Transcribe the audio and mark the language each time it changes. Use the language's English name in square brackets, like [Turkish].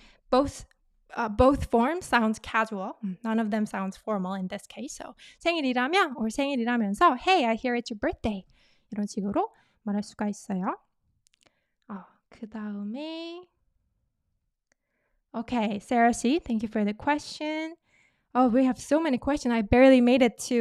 [English] Both forms sounds casual. None of them sounds formal in this case. So 생일이라며 or 생일이라면서 hey, I hear it's your birthday. [Korean] 이런 식으로 말할 수가 있어요. 그 다음에 [English] Okay, Sarah C, thank you for the question. Oh, we have so many questions. I barely made it